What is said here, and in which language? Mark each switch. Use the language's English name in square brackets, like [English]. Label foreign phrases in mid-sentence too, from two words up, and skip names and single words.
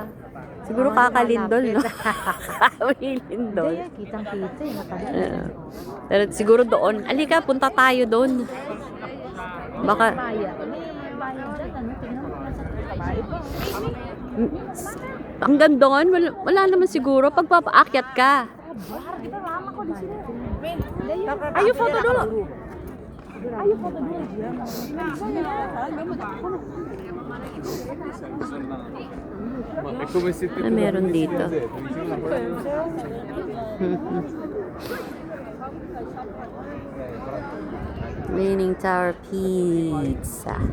[Filipino] Siguro kakalindol, no? Kakalindol. Hindi, kitang-kita eh. Pero siguro doon. Alika, punta tayo doon. Baka... Baya. May baya dyan, ano? Tingnan mo nasa babae pa. Hanggang doon, wala naman siguro. Pagpapaakyat ka. [Indonesian] Ayo foto dulu. Ayo foto dulu. [Filipino] Ano meron dito? Leaning Tower Pizza.